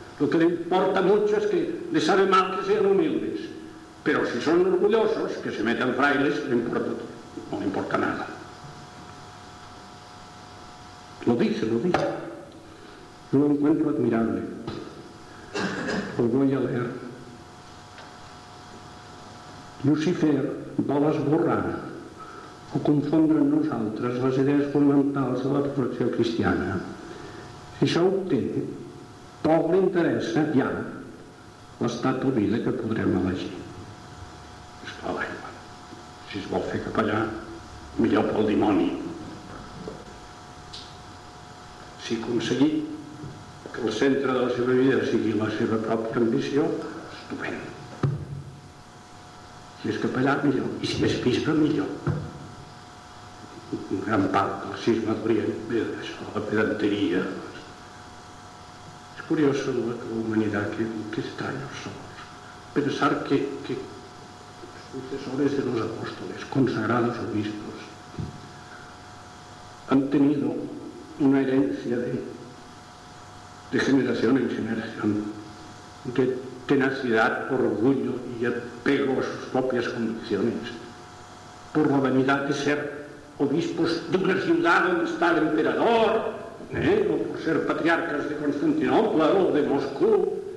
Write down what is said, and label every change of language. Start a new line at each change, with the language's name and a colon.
Spanish: Lo que le importa mucho es que le sabe mal que sean humildes. Pero si son orgullosos, que se metan frailes, le importa, no le importa nada. Lo dice. Yo lo encuentro admirable. Lo voy a leer.
Catalan: Lucifer, vols borrar o confondre en nosaltres les idees fonamentals de la perfecció cristiana. Si això ho té, poc li interessa ja l'estat o vida que podrem elegir. És clar, l'aigua. Si es vol fer capellà, millor pel dimoni. Si aconseguir que el centre de la seva vida sigui la seva pròpia ambició, estupendo. Si és capellà, millor. I si és bisbe, millor. Un gran part del cisma d'Orient ve d'això, la pedanteria. És
Spanish: Es curioso, ¿no? La humanidad, qué extraños somos. Pensar que sucesores de los apóstoles, consagrados obispos, han tenido una herencia de generación en generación, de tenacidad, orgullo y apego a sus propias convicciones, por la vanidad de ser obispos de una ciudad donde está el emperador, o por ser patriarcas de Constantinopla o de Moscú.